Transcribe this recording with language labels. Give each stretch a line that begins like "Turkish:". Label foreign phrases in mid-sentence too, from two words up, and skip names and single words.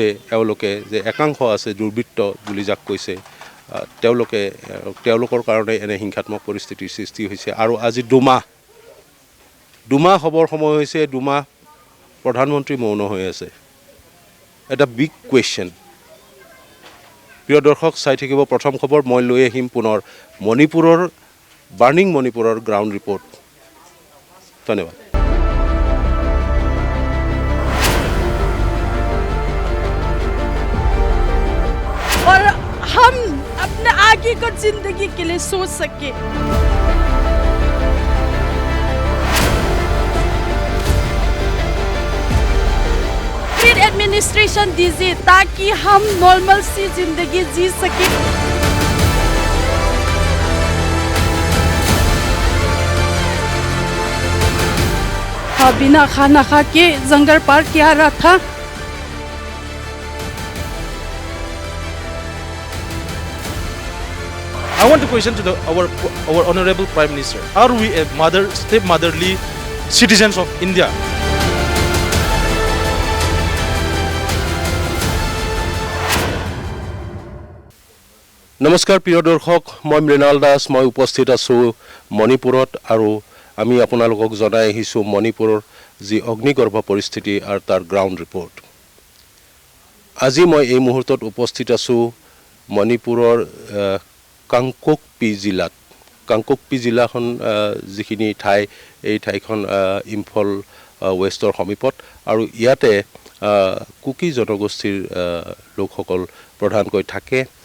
Assamese: এওঁলোকে যে একাংশ আছে দুৰ্বৃত্ত বুলি যাক কৈছে তেওঁলোকৰ কাৰণে এনে হিংসাত্মক পৰিস্থিতিৰ সৃষ্টি হৈছে আৰু আজি দুমাহ হ'বৰ সময় হৈছে দুমাহ প্ৰধানমন্ত্ৰী মৌন হৈ আছে এটা
English: big question
Assamese: প্ৰিয় দৰ্শক চাই থাকিব প্ৰথম খবৰ মই লৈ আহিম পুনৰ মণিপুৰৰ বাৰ্নিং মণিপুৰৰ
English: ground report
Assamese: ধন্যবাদ
Hindi: और हम अपने आगे का जिंदगी के लिए सोच सके फिर एडमिनिस्ट्रेशन दीजिए ताकि हम नॉर्मल सी जिंदगी जी सके बिना खाना खा के जंगल पार किया रहा था
English: I want to question to our Honorable Prime Minister. Are we a step-motherly citizens of India?
Assamese: নমস্কাৰ প্ৰিয় দৰ্শক মই মৃণাল দাস মই উপস্থিত আছোঁ মণিপুৰত আৰু আমি আপোনালোকক জনাই আহিছোঁ মণিপুৰৰ যি অগ্নিগৰ্ভ পৰিস্থিতি আৰু তাৰ
English: ground report
Assamese: আজি মই এই মুহূৰ্তত উপস্থিত আছোঁ মণিপুৰৰ কাংকুকপি জিলাখন যিখিনি ঠাই এই ঠাইখন ইম্ফল ৱেষ্টৰ সমীপত আৰু ইয়াতে কুকি জনগোষ্ঠীৰ লোকসকল প্ৰধানকৈ থাকে